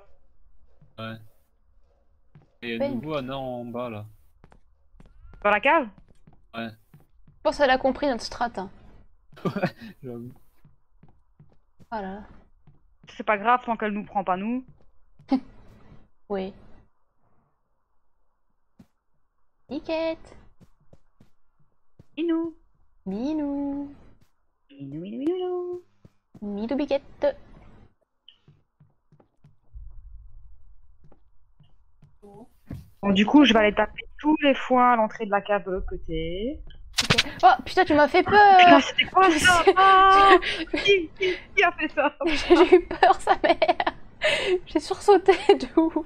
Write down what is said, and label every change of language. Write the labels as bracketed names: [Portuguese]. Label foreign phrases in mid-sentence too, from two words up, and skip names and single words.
[French] Ouais. Et Ouais. nouveau Anna en bas là. Dans la cave? Ouais, Je pense qu'elle a compris notre strat. Hein. j'avoue. Voilà. C'est pas grave tant qu'elle nous prend pas nous. Oui. Niquette. Inou. Minou. Inou, inou, inou, inou. Midou biquette. Bon, du coup, je vais aller taper tous les foins à l'entrée de la cave de l'autre côté. Oh putain, tu m'as fait Putain, peur. c'était quoi ça? Ah, qui a fait ça? J'ai eu peur, sa mère. J'ai sursauté de ouf.